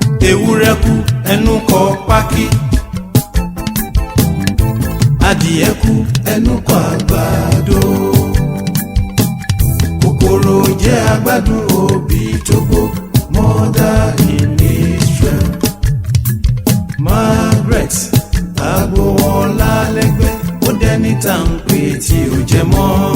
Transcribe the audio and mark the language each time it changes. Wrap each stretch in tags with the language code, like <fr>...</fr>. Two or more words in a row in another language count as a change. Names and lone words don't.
<yo>Ewúrẹ́ kú, ẹnu kọ pákí. Adìẹ kú, ẹnu kọ àgbàdo. Kòkòrò jẹ agbádùn obì tó gbó.</yo> <en>Mother in Israel.</en> <yo>Margaret Agboola lẹ́gbẹ́, ó dẹni tá ń pè tí ò jẹ mọ́.</yo>